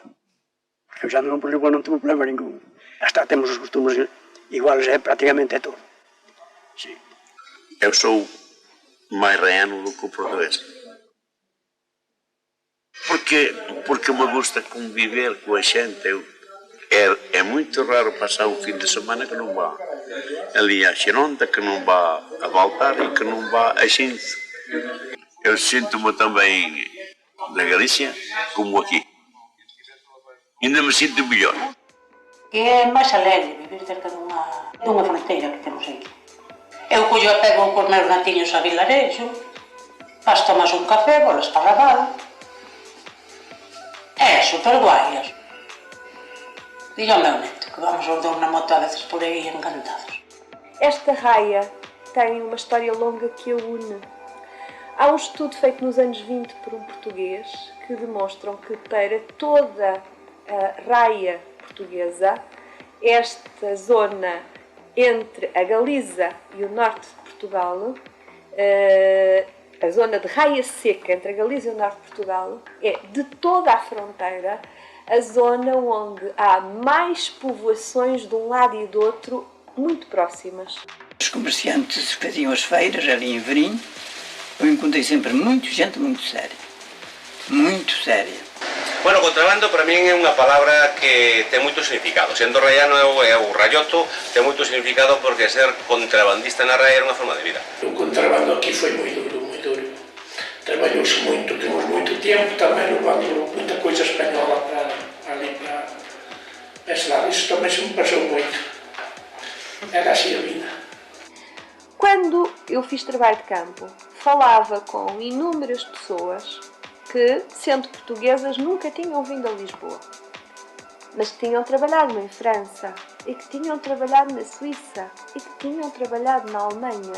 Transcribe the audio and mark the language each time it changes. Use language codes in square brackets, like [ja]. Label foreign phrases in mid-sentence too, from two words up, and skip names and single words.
[gl] Porque eu xa ando por Lisboa non tengo problema ningún. Hasta temos os costumes iguales, prácticamente todo. Sí. Eu sou máis reano do que o portugués. Porque me gusta conviver coa xente. [pt] É muito raro passar um fim de semana que [gl] non vá [pt] ali a Xeronda, que [gl] non vá [pt] a Baltar e que [gl] non vá [pt] a Xinzo. Eu sinto-me também na Galícia como aqui. Ainda me sinto melhor. [gl] É máis alegre vivir cerca dunha fronteira que temos aquí. Eu collo e pego cos meus natiños a Vilarejo, vas tomas un café, bolas para Raval. É super guai. Diga ao meu neto que vamos aos dous na moto a veces por aí encantados. [pt] Esta raia tem uma história longa que a une. Há um estudo feito nos anos 20 por um português que demonstram que para toda a raia portuguesa, esta zona entre a Galiza e o norte de Portugal, a zona de raia seca entre a Galiza e o norte de Portugal, é de toda a fronteira a zona onde há mais povoações de um lado e do outro muito próximas. Os comerciantes faziam as feiras ali em Verim. Eu encontrei sempre muita gente muito séria. Muito séria. [gl] Bueno, contrabando para min é unha palabra que ten moito significado. Sendo raiano é o raioto, ten moito significado porque ser contrabandista na raia era unha forma de vida. O contrabando aquí foi moi duro, moi duro. Traballouse moito, temos moito tempo tamén levando moita coisa española para ali para ese lado. Isto tamén se me pasou moito. Era así a vida. [pt] Quando eu fiz trabalho de campo, falava com inúmeras pessoas que, sendo portuguesas, nunca tinham vindo a Lisboa, mas que tinham trabalhado em França, e que tinham trabalhado na Suíça, e que tinham trabalhado na Alemanha.